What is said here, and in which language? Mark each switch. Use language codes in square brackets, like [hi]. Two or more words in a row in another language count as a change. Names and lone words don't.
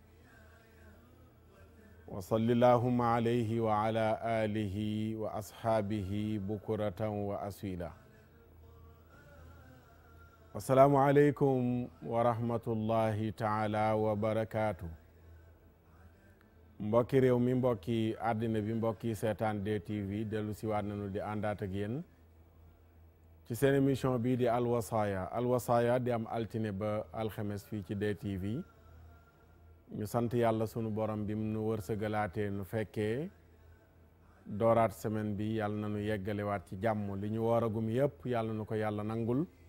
[ar] وصل اللهم عليه وعلى آله وأصحابه بكرة وأسيلا السلام عليكم ورحمة الله تعالى وبركاته [wo] mbokki réew mi mbokki àddina bi mbokki seetaan DTV dellu si waat nañu di àndaat ak yéen ci seen émission bii di Al Wasaaya di am altine ba alxames fii ci DTV ñu sant yàlla sunu borom bi mu nu wërsëgalaatee nu fekkee dooraat semaine bi yàlla na nu yeggalewaat ci jàmm li ñu wooragum yépp yàlla nu ko yàlla nangul